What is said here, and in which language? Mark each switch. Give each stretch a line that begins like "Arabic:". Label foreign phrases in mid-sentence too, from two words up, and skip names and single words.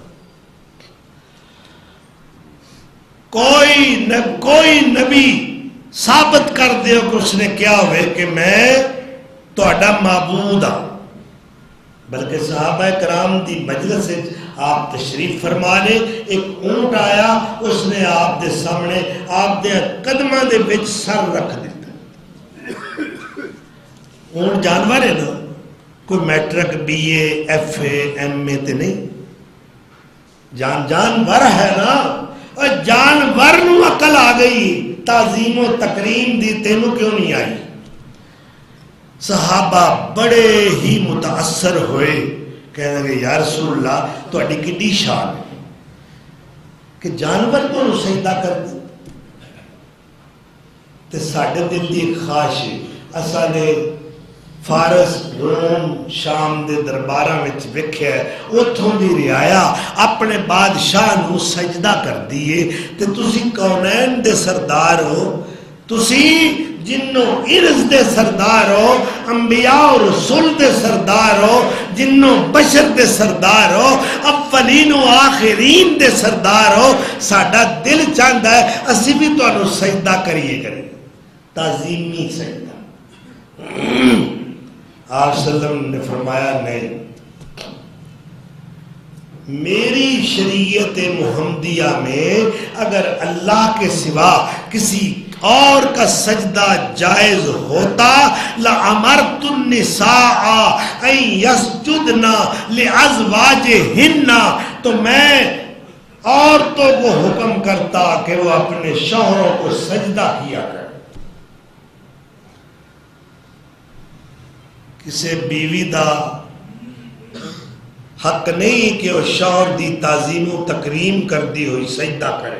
Punjabi: کوئی نبی ثابت کر دیو کہ اس نے کیا ہوئے کہ میں تہاڈا معبود ہاں. بلکہ صحابہ کرام دی مجلس آپ تشریف فرما لے, ایک اونٹ آیا, اس نے آپ دے سامنے آپ دے قدماں دے وچ سر رکھ دیتا. اونٹ جانور ہے نا, کوئی میٹرک بی اے ایف اے ایم اے تے نہیں, جانور ہے نا. اور جانور نو عقل آ گئی, تعظیم و تکریم دی تینوں کیوں نہیں آئی؟ صحابہ بڑے ہی متاثر ہوئے, کہنے لگے
Arabic: یا رسول اللہ
Punjabi: تہاڈی کڈی شان ہے کہ جانور کو سجدہ کر دے. تے ساڈے دل دی ایک خواہش ہے, اساں نے فارس روم شام دے درباراں وچ ویکھیا ہے, اتھوں دی رعایا اپنے بادشاہ نو سجدہ کر دیے. تے تسی کونین دے سردار ہو, تسی جنوں ارز دے سردار ہو, انبیاء و رسول دے سردار ہو, جنوں بشر دے سردار ہو, اولین و آخرین دے سردار ہو. ساڈا دل چاہتا ہے اسی بھی تانوں سجدہ کریے کریں, تعظیمی سجدہ.
Urdu: آپ
Arabic: صلی اللہ علیہ وسلم
Urdu: نے فرمایا نہیں, میری شریعت محمدیہ میں اگر اللہ کے سوا کسی اور کا سجدہ جائز ہوتا
Arabic: لَأَمَرْتُ النِّسَاءَ أَن يَسْجُدْنَ لِأَزْوَاجِهِنَّ,
Urdu: تو میں عورتوں کو حکم کرتا کہ وہ اپنے شوہروں کو سجدہ کیا کریں.
Punjabi: کسی بیوی دا حق نہیں کہ وہ شوہر دی تعظیم و تکریم کر دی ہوئی سجدہ کرے.